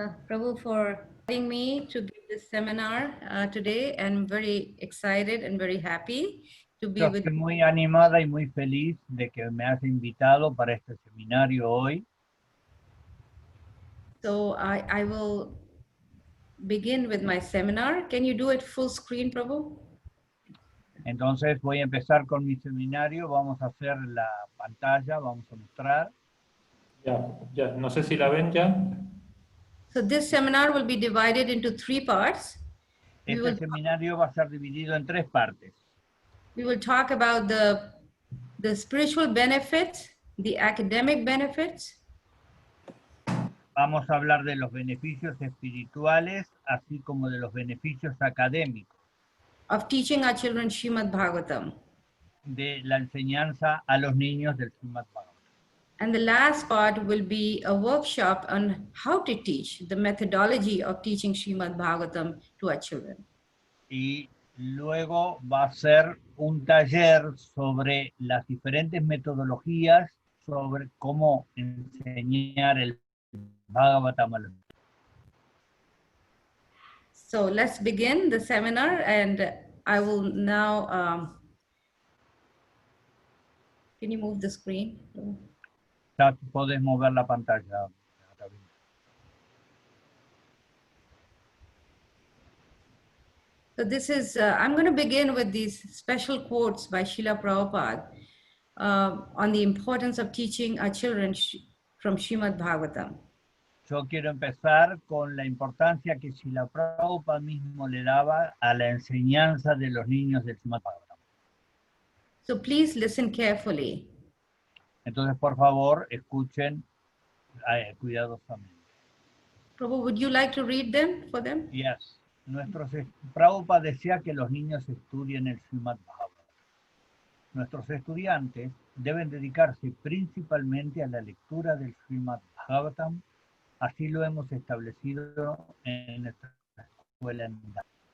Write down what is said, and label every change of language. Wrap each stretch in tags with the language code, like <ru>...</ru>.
<en>Prabhu, for inviting me to give this seminar today. I'm very excited and very happy to be</en> <es>Yo</es> <en>with</en> <es>estoy muy animada y muy feliz de que me has invitado para este seminario hoy.</es> <en>So I will begin with my seminar. Can you do it full screen, Prabhu?</en> <es>Entonces voy a empezar con mi seminario. Vamos a hacer la pantalla, vamos a mostrar. Ya, no sé si la ven ya.</es> <en>So this seminar will be divided into 3 parts.</en> <es>Este seminario va a ser dividido en 3 partes.</es> <en>We will talk about the spiritual benefits, the academic benefits,</en> <es>Vamos a hablar de los beneficios espirituales, así como de los beneficios académicos,</es> <en>of teaching our children Srimad-bhagavatam.</en> <es>de la enseñanza a los niños del Srimad-bhagavatam.</es> <en>And the last part will be a workshop on how to teach, the methodology of teaching Srimad-bhagavatam to our children.</en> <es>Y luego va a ser un taller sobre las diferentes metodologías sobre cómo enseñar el Bhagavatam a los niños.</es> <en>So let's begin the seminar, and I will now, can you move the screen?</en> <es>Ya podés mover la pantalla.</es> <en>So this is, I'm going to begin with these special quotes by Srila Prabhupada on the importance of teaching our children from Srimad-bhagavatam.</en> <es>Yo quiero empezar con la importancia que Srila Prabhupada mismo le daba a la enseñanza de los niños del Srimad-bhagavatam.</es> <en>So please listen carefully.</en> <es>Entonces, por favor, escuchen cuidadosamente.</es> <en>Prabhu, would you like to read them for them? Yes.</en> <es>Prabhupada decía que los niños estudien el Srimad-bhagavatam. Nuestros estudiantes deben dedicarse principalmente a la lectura del Srimad-bhagavatam. Así lo hemos establecido en nuestra escuela en Dasi.</es>